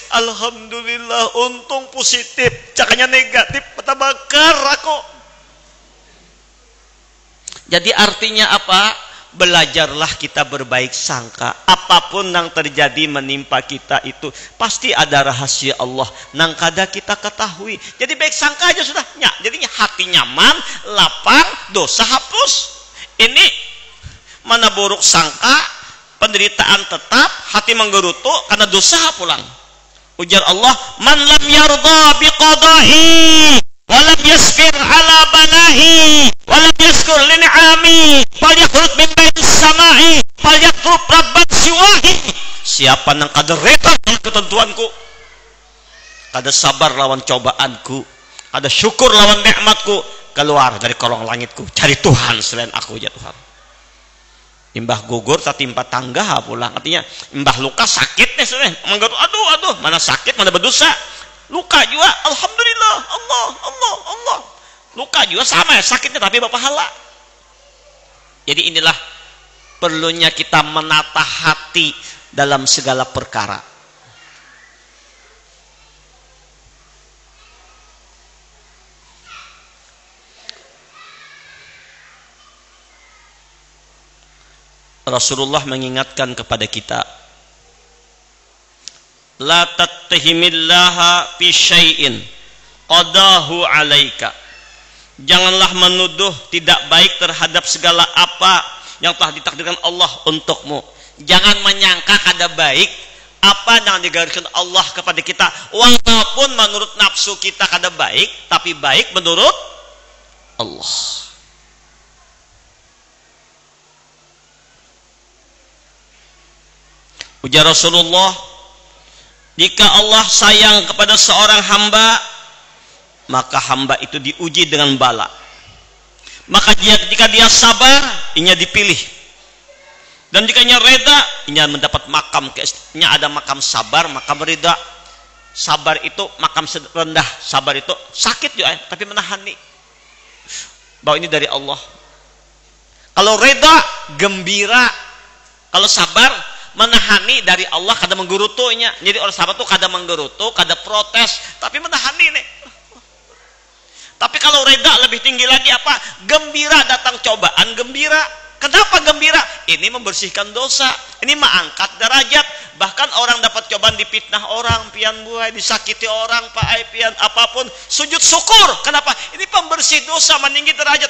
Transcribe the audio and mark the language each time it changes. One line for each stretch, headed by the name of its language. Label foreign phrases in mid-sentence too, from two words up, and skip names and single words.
Indonesian: Alhamdulillah, untung positif, cakanya negatif, peta bakar aku. Jadi artinya apa? Belajarlah kita berbaik sangka. Apapun yang terjadi menimpa kita itu pasti ada rahasia Allah nang kada kita ketahui. Jadi baik sangka aja sudah. Jadinya hati nyaman, lapang, dosa hapus. Ini mana buruk sangka, penderitaan tetap, hati menggerutu karena dosa pulang.
Arabic: Ujar Allah, من لم يرض بقضائي ولم يصبر على بلائي ولم يشكر لنعمائي فليخرج من بيت السماء فليطلب ربا سواي.
Indonesian: Siapa yang kada reda dengan ketentuanku, kada sabar lawan cobaanku, kada syukur lawan nikmatku, keluar dari kolong langitku, cari Tuhan selain aku ya Tuhan. Imbah gugur tatimpa tangga pulang, artinya imbah luka sakit nih sebenarnya, menggeru, aduh mana sakit mana berdosa, luka juga alhamdulillah, Allah luka juga sama ya sakitnya tapi berpahala. Jadi inilah perlunya kita menata hati dalam segala perkara. Rasulullah mengingatkan kepada kita,
Arabic: لا تتهم الله في شيء قضاه عليك.
Indonesian: Janganlah menuduh tidak baik terhadap segala apa yang telah ditakdirkan Allah untukmu. Jangan menyangka kada baik apa yang digariskan Allah kepada kita, walaupun menurut nafsu kita kada baik, tapi baik menurut Allah. Ujar Rasulullah, jika Allah sayang kepada seorang hamba, maka hamba itu diuji dengan bala. Maka jika dia sabar, inya dipilih. Dan jika inya reda, inya mendapat makam, inya ada makam sabar, makam reda. Sabar itu makam rendah, sabar itu sakit juga, tapi menahani. Bahwa ini dari Allah. Kalau reda, gembira. Kalau sabar, menahani dari Allah, kada menggerutunya. Jadi orang sabar tuh kada menggerutu, kada protes, tapi menahani nih. Tapi kalau reda lebih tinggi lagi apa? Gembira datang cobaan, gembira. Kenapa gembira? Ini membersihkan dosa, ini mengangkat derajat. Bahkan orang dapat cobaan, dipitnah orang, pian buai, disakiti orang, paai pian apapun, sujud syukur. Kenapa? Ini pembersih dosa, meninggi derajat.